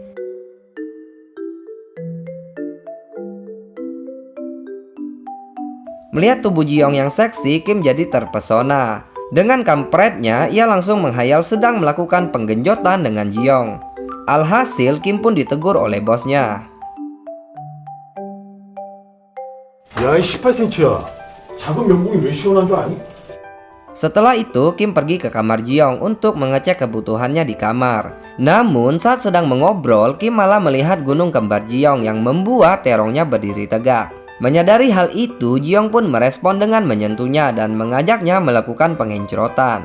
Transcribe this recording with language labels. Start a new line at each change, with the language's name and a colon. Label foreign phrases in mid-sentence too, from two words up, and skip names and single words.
Indonesian: Melihat tubuh Jiyoung yang seksi, Kim jadi terpesona. Dengan kampretnya, ia langsung menghayal sedang melakukan penggenjotan dengan Jiyoung. Alhasil, Kim pun ditegur oleh bosnya.
Korean: 야, 이 18cm야. 작은 면봉이 왜 시원한 줄 아니?
Indonesian: Setelah itu, Kim pergi ke kamar Jiyoung untuk mengecek kebutuhannya di kamar. Namun, saat sedang mengobrol, Kim malah melihat gunung kembar Jiyoung yang membuat terongnya berdiri tegak. Menyadari hal itu, Jiyoung pun merespon dengan menyentuhnya dan mengajaknya melakukan pengencrotan.